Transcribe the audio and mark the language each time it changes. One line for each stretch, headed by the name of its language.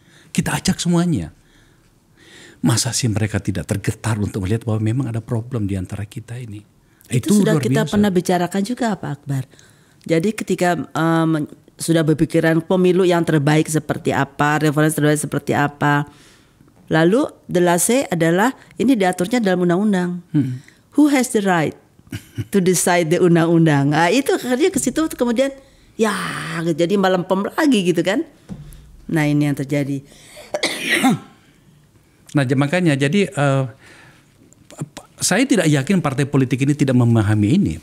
Indonesian: Kita ajak semuanya. Masa sih mereka tidak tergetar untuk melihat bahwa memang ada problem di antara kita ini? Itu sudah kita pernah bicarakan juga Pak Akbar. Jadi ketika sudah berpikiran pemilu yang terbaik seperti apa, referensi terbaik seperti apa, lalu
English: the last say
Indonesian: adalah ini diaturnya dalam undang-undang.
English: Who has the right to decide the undang-undang?
Indonesian: Nah, itu akhirnya ke situ kemudian ya jadi melempem lagi gitu kan. Nah ini yang terjadi. Nah makanya jadi saya tidak yakin partai politik ini tidak memahami ini.